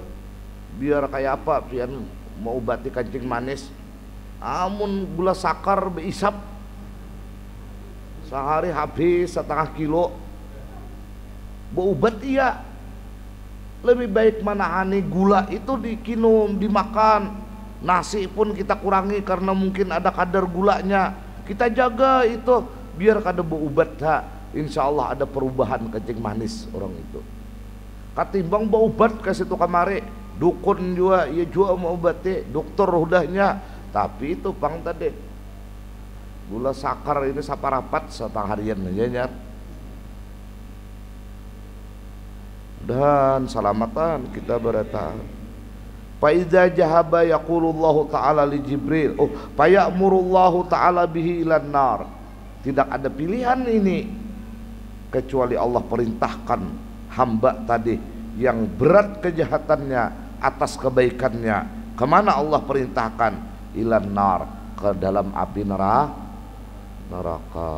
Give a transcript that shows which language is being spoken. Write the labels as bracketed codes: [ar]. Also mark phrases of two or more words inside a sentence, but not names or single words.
[bjn] Biar kayak apa pian mau obati kancing manis, amun gula sakar beisap sehari habis 1,5 kilo. [id] Berobat iya, lebih baik menahani gula itu dikinum, dimakan. Nasi pun kita kurangi karena mungkin ada kadar gulanya. Kita jaga itu biar kada berobat. [ar] إن شاء الله [id] ada perubahan kencing manis orang itu. Ketimbang berobat ke situ kamari, dukun juga, ya juga mau obati, dokter udahnya. [bjn] Tapi itu bang tadi gula sakar ini saparapat setengah harian aja nyar. [id] Dan selamatan kita beratahan. [ar] فإذا ذهب يقول الله تعالى لجبريل، فيأمر الله تعالى به إلى النار. [id] Tidak ada pilihan ini kecuali Allah perintahkan hamba tadi yang berat kejahatannya atas kebaikannya. Kemana Allah perintahkan? [ar] إلى النار, [id] ke dalam api neraka.